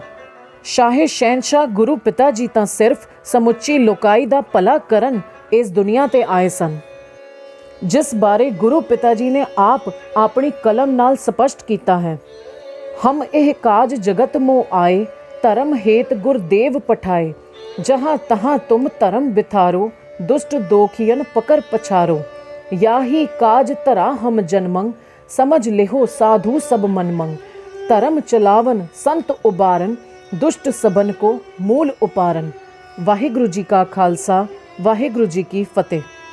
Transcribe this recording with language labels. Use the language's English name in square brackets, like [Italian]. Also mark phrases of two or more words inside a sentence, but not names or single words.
[Punjabi] ਸ਼ਾਹੇ ਸ਼ਹਿਨਸ਼ਾਹ ਗੁਰੂ ਪਿਤਾ ਜੀ ਤਾਂ ਸਿਰਫ ਸਮੁੱਚੀ ਲੋਕਾਈ ਦਾ ਭਲਾ ਕਰਨ ਇਸ ਦੁਨੀਆ ਤੇ ਆਏ ਸਨ, ਜਿਸ ਬਾਰੇ ਗੁਰੂ ਪਿਤਾ ਜੀ ਨੇ ਆਪ ਆਪਣੀ ਕਲਮ ਨਾਲ ਸਪਸ਼ਟ ਕੀਤਾ ਹੈ। [Braj] ਹਮ ਇਹ ਕਾਜ ਜਗਤ ਮੋ ਆਏ, ਧਰਮ ਹੇਤ ਗੁਰਦੇਵ ਪਠਾਏ, जहाँ तहाँ तुम धर्म बिथारो, दुष्ट दोखियन पकर पछारो, याही काज धरा हम जन्मंग, समझ लेहो साधु सब मनमंग, धर्म चलावन संत उबारन, दुष्ट सबन को मूल उपारन। [Punjabi] ਵਾਹਿਗੁਰੂ ਜੀ ਕਾ ਖਾਲਸਾ, ਵਾਹਿਗੁਰੂ ਜੀ ਕੀ ਫਤਹਿ।